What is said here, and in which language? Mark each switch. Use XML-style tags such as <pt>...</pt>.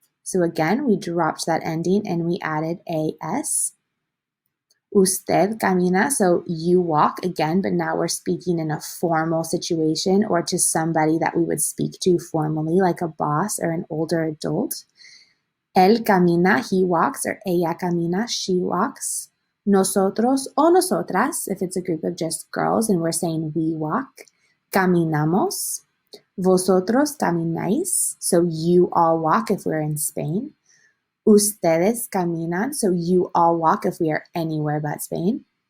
<en>So again, we dropped that ending and we added AS.</en> <es>Usted camina,</es> <en>so you walk again, but now we're speaking in a formal situation or to somebody that we would speak to formally, like a boss or an older adult.</en> <es>Él camina,</es> <en>he walks, or</en> <es>ella camina,</es> <en>she walks. Nosotros o nosotras, if it's a group of just girls and we're saying we walk.</en> <es>Caminamos. Vosotros camináis,</es> <en>so you all walk if we're in Spain.</en> <es>Ustedes caminan,</es> <en>so you all walk if we are anywhere but Spain.</en>